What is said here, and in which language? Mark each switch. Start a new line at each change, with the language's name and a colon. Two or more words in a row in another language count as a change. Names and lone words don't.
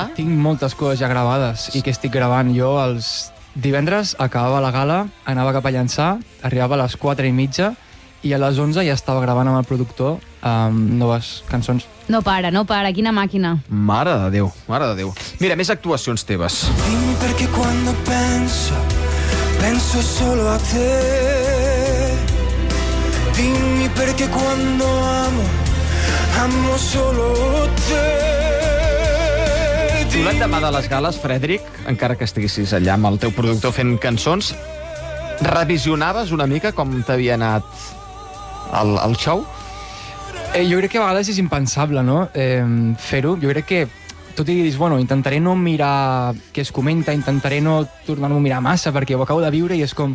Catalan: No, tinc moltes coses ja gravades i que estic gravant. Jo els divendres acabava la gala, anava cap a llançar, arribava a les 4:30 i a les 11 ja estava gravant amb el productor noves cançons. No para, quina màquina. Mare de Déu, mare de Déu. Mira, més actuacions teves.
Italian: Dimmi perché quando penso solo a te. Dimmi perché quando amo solo te.
Catalan: Tu l'endemà de les gales, Frederic, encara que estiguessis allà amb el teu productor fent cançons, revisionaves una mica com t'havia anat el show? Jo crec que a vegades és impensable, no? Fer-ho. Jo crec que, tot i que dius, bueno, intentaré no mirar què es comenta, intentaré no tornar-m'ho a mirar massa, perquè ho acabo de viure i és com...